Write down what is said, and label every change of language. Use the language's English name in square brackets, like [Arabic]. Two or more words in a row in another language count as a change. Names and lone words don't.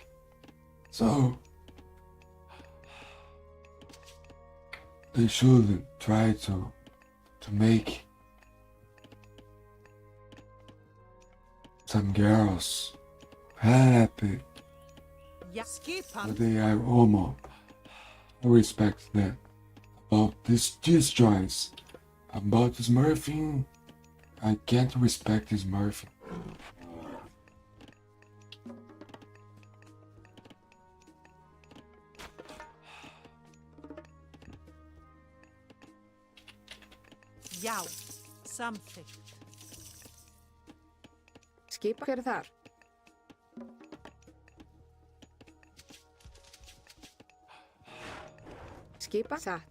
[English] So they should try to make some girls happy, [Icelandic] Ja, skipan, [English] but they are homo. I respect that. About this choice, about Smurfing, I can't respect Smurfing. [Icelandic] já. Samþykkt. Skipa, hver er þar? Skipa, satt.